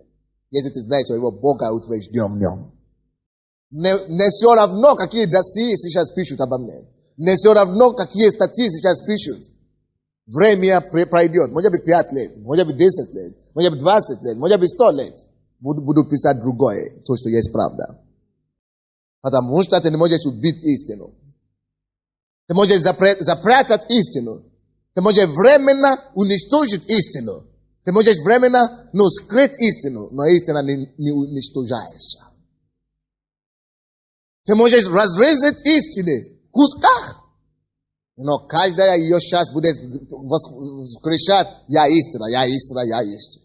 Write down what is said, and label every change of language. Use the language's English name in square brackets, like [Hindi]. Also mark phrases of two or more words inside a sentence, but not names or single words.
[Russian] Если ты знаешь своего Бога, утвержден в Нем. Не все равно, какие досье сейчас пишут обо мне. Не все равно, какие статьи сейчас пишут. Время пройдет. Может быть 5 лет, может быть 10 лет, может быть 20 лет, может быть 100 лет. буду писать другое, то что есть правда. Потому что ты не можешь убить истину. Ты можешь запрятать истину. Ты можешь временно уничтожить истину. Ты можешь временно, скрыть истину, но истина не уничтожается. Ты можешь разрезать истины в кусках, но каждая ее часть будет воскрешать: я истина, я истина, я истина.